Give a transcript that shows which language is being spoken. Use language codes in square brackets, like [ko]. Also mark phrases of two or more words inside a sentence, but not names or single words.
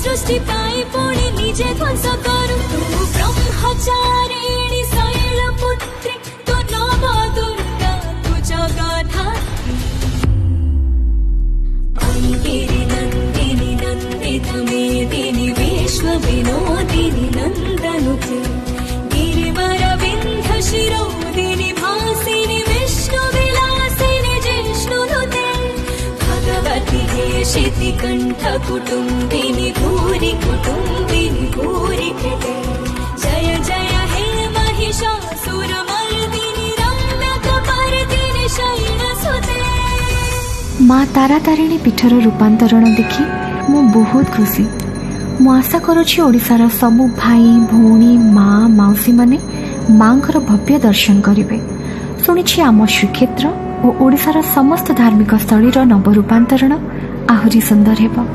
[or] ଜିତାଇ ପୁଣି ନିଜେ ଧ୍ୱଂସ କରୁ ତୁ ବ୍ରହ୍ମଚାରିଣୀ ଶୈଳପୁତ୍ରୀ ତୁ ନବ ଦୁର୍ଗା ତୁ ଜଗଧାତ୍ରୀ [sa] गिरि नन्दिनि नन्दित मेदिनि विश्व विनोदिनि नन्दनुते गिरिवर विन्ध्य शिरोदिनि भासिनि विष्णु विलासिनि जिष्णुनुते भगवति हेशिति कण्ठ कुटुम्बिनि भूरि कुटुम्बिनि भूरि कृते जय जय हे महिषासुरमर्दिनि रम्यकपर्दिनि शैलसुते। [or] ମାଁ ତାରାତାରିଣୀ ପୀଠର ରୂପାନ୍ତରଣ ଦେଖି ମୁଁ ବହୁତ ଖୁସି। ମୁଁ ଆଶା କରୁଛି ଓଡ଼ିଶାର ସବୁ ଭାଇ ଭଉଣୀ ମାଁ ମାଉସୀ ମାନେ ମାଁଙ୍କର ଭବ୍ୟ ଦର୍ଶନ କରିବେ। ଶୁଣିଛି ଆମ ଶ୍ରୀକ୍ଷେତ୍ର ଆଉ ଓଡ଼ିଶାର ସମସ୍ତ ଧାର୍ମିକ ସ୍ଥଳୀର ନବ ରୂପାନ୍ତରଣ ଆହୁରି ସୁନ୍ଦର ହେବ।